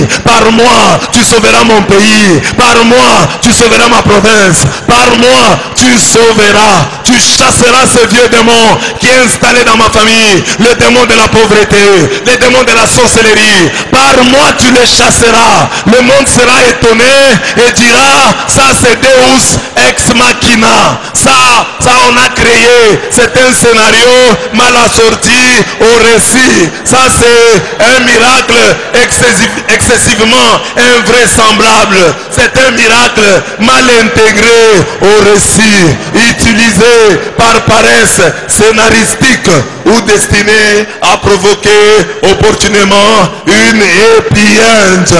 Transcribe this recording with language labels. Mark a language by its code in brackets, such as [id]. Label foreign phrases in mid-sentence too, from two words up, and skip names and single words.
[fr] Par moi, tu sauveras mon pays. Par moi, tu sauveras ma province. Par moi, tu sauveras. Tu chasseras ce vieux démon qui est installé dans ma famille. Le démon de la pauvreté. Le démon de la sorcellerie. Par moi, tu les chasseras. Le monde sera étonné et dira, ça c'est [la] Deus ex machina. [fr] Ça on a créé, c'est un scénario mal assorti au récit. Ça c'est un miracle excessivement invraisemblable. C'est un miracle mal intégré au récit, utilisé par paresse scénaristique ou destiné à provoquer opportunément une [en] happy end.